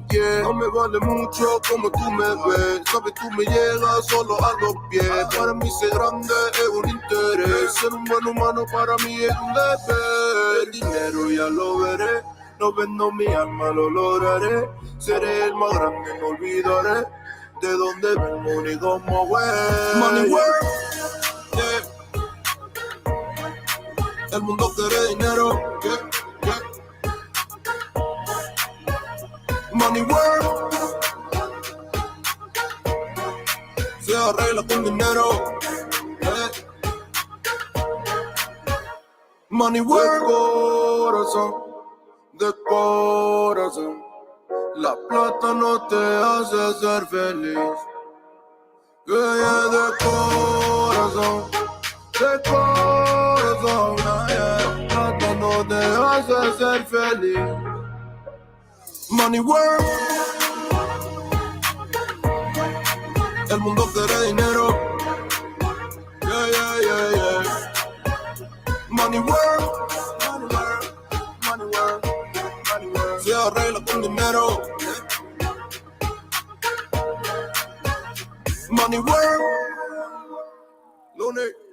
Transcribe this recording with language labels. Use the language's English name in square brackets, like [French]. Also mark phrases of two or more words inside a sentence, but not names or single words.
[Spanish] Yeah, no me vale mucho como tú me ves. Sabes, tú me llegas solo a los pies. Para mí ser grande es un interés. Ser un buen humano para mí es un deber. El dinero ya lo veré. No vendo mi alma, lo lograré. Seré el más grande, no olvidaré de dónde vengo ni cómo voy. [English] Money Work, yeah. [Spanish] El mundo quiere dinero, [English] yeah, yeah. Money Work, [Spanish] se arregla con dinero, [English] yeah. Money work, [Spanish] corazón, de corazón. La plata no te hace ser feliz. Yeah, yeah, de corazón, yeah. La plata no te hace ser feliz. [English] Money work. [Spanish] El mundo quiere dinero. [English] Yeah, yeah, yeah, yeah. Money work, money work, money work, money work. [Spanish] Se arregla con dinero. [English] Money work. [Spanish] Lunes.